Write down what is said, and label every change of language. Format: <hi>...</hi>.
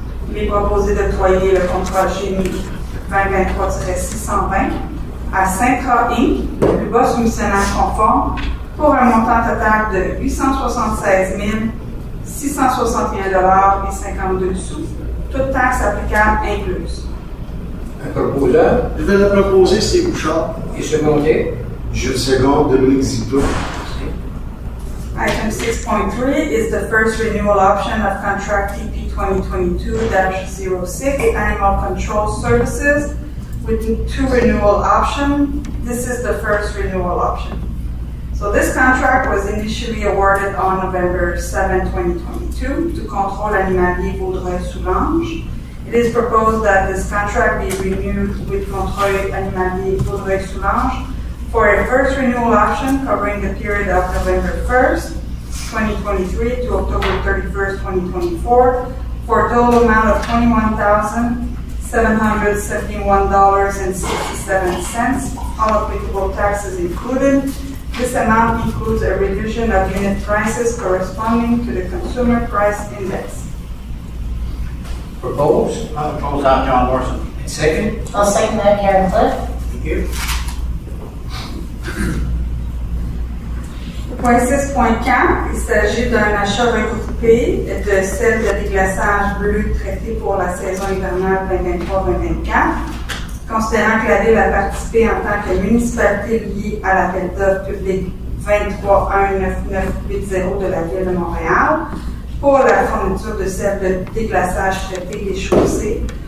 <fr>Il est proposé d'octroyer le contrat Génie 2023-620 à Sintra Inc., le plus bas soumissionnaire conforme, pour un montant total de 876 661,52 $, toutes taxes applicables incluses. Un proposeur. Je vais le proposer, Steve Bouchard. Et secondé. Je le seconde, Dominique Zito.</fr> <en>Item 6.3 is the first renewal option of contract TP 2022-06 Animal Control Services with 2 renewal options. This is the first renewal option. So this contract was initially awarded on November 7, 2022 to Contrôle Animalier Vaudreuil-Soulanges. It is proposed that this contract be renewed with Contrôle Animalier Vaudreuil-Soulanges for a first renewal option covering the period of November 1st, 2023 to October 31st, 2024 for a total amount of $21,771.67, all applicable taxes included. This amount includes a revision of unit prices corresponding to the Consumer Price Index. Propose. I propose that John Morrison. And second. I'll second that Karen Cliff. Thank you.</en> <fr>Point 6.4, il s'agit d'un achat regroupé de sel de déglaçage bleu traité pour la saison hivernale 2023-2024. Considérant que la Ville a participé en tant que municipalité liée à l'appel d'offres public 23-19980 de la Ville de Montréal pour la fourniture de sel de déglaçage traité des chaussées</fr>